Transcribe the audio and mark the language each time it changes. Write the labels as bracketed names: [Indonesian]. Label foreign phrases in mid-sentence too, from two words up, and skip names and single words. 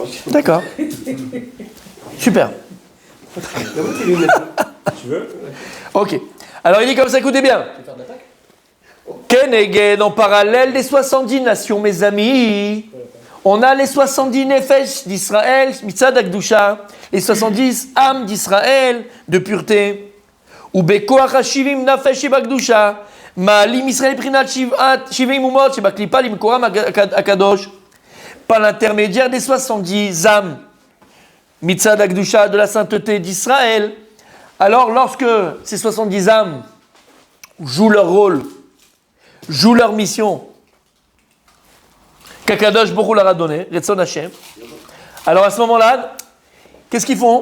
[French] D'accord. Super. Tu veux? Ok. Alors il dit comme ça, écoutez bien. Keneged, en parallèle des 70 nations, mes amis, on a les 70 nefesh d'Israël, [Hebrew] מצד הקדושה, [French] les 70 âmes d'Israël de pureté. [Hebrew] ובכח השבעים נפש בקדושה, מעלים ישראל פרינת שבעים אומות, שבקליפה למקורם הקדוש. [French] Par l'intermédiaire des 70 âmes, [Hebrew] מצד הקדושה, [French] de la sainteté d'Israël. Alors lorsque ces 70 âmes jouent leur rôle, jouent leur mission, qu'Akadosh Borou leur a donné, [Hebrew] רצון השם. [French] Alors à ce moment-là, qu'est-ce qu'ils font?